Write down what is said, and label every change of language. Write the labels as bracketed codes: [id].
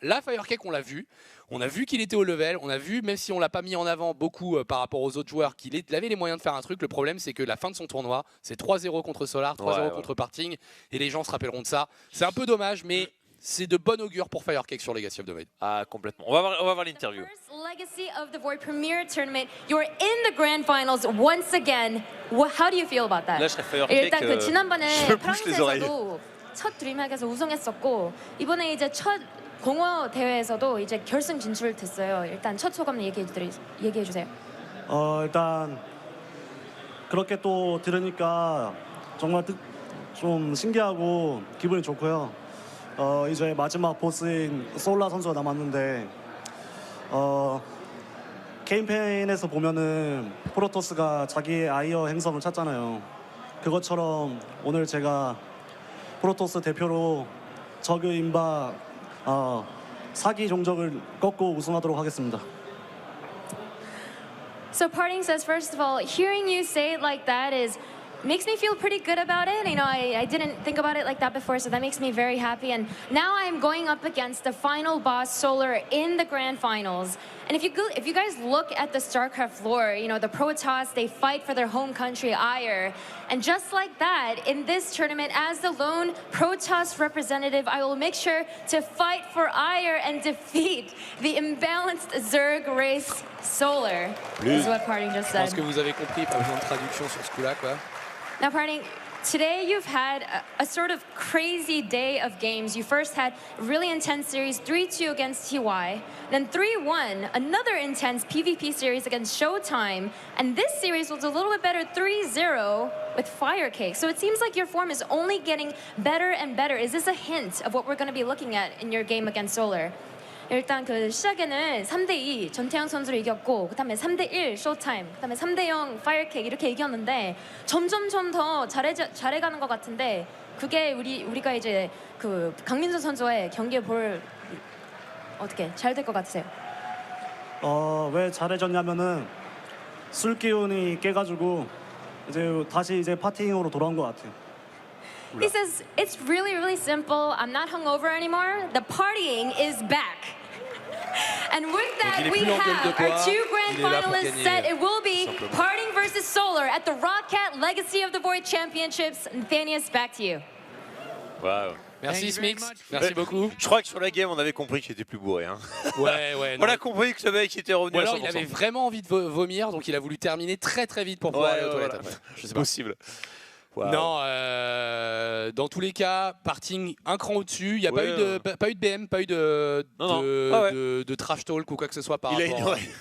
[fr] Là Firecake on a vu qu'il était au level, on a vu même si on l'a pas mis en avant beaucoup par rapport aux autres joueurs qu'il avait les moyens de faire un truc, le problème c'est que la fin de son tournoi c'est 3-0 contre Solar, 3-0 contre Parting et les gens se rappelleront de ça. C'est un peu dommage mais c'est de bon augure pour Firecake sur Legacy of the Void. Ah, complètement. On va voir l'interview. [en] Legacy of the Void Premier Tournament. You're in the grand finals once again. How do you feel about that? [fr] Là, je serais Firecake. [ko] 일단 그 지난번에 [fr] je me bouche les oreilles. [ko] 첫 드림하크에서 우승했었고 이번에 이제 첫 공허 대회에서도 이제 결승 진출됐어요. 일단 첫 소감 얘기해 주세요. 일단 그렇게 또 들으니까 정말 좀 신기하고 기분이 좋고요. 이제 마지막 보스인 솔라 선수가 남았는데 캠페인에서 보면은 프로토스가 자기의 아이어 행성을 찾잖아요. 그것처럼 오늘 제가 프로토스 대표로 저그 인바 사기 종족을 꺾고 우승하도록 하겠습니다. [en] So Parting says, first of all, hearing you say it like that makes me feel pretty good about it. You know, I didn't think about it like that before, so that makes me very happy. And now I'm going up against the final boss, Solar, in the grand finals. And if you guys look at the StarCraft lore, you know, the Protoss, they fight for their home country, Ire. And just like that, in this tournament, as the lone Protoss representative, I will make sure to fight for Ire and defeat the imbalanced Zerg race Solar. Is what Parting just said. [fr] Je pense que vous avez compris, pas besoin de traduction sur ce coup-là, quoi. [en] Now, Parting, today you've had a sort of crazy day of games. You first had a really intense series, 3-2 against TY, then 3-1, another intense PvP series against Showtime, and this series was a little bit better, 3-0 with Firecake. So it seems like your form is only getting better and better. Is this a hint of what we're going to be looking at in your game against Solar? [ko] 일단 그 시작에는 3대2 전태양 선수를 이겼고 그다음에 3대1 쇼타임, 그다음에 3대0 파이어킥 이렇게 이겼는데 점점점 더 잘해가는 것 같은데 그게 우리가 이제 그 강민수 선수의 경기에 볼 어떻게 잘 될 것 같으세요? 왜 잘해졌냐면은 술 기운이 깨가지고 이제 다시 이제 파티잉으로 돌아온 것 같아요. [en] He says it's really simple. I'm not hungover anymore. The partying is back. And with that, we have our 2 grand finalists set. It will be Partying versus Solar at the Roccat Legacy of the Void Championships. Nathanius, back to you. [fr] Waouh. Merci Smix, merci beaucoup. Je crois que sur la game, on avait compris qu'il était plus bourré. Hein. Ouais. On a compris que ce mec était revenu. Ou alors à 100%. il avait vraiment envie de vomir, donc il a voulu terminer très vite pour pouvoir aller aux toilettes après. Je sais pas. Possible. Wow. Non, dans tous les cas, Partying un cran au-dessus. Il n'y a pas eu de BM, pas eu de trash talk ou quoi que ce soit par rapport.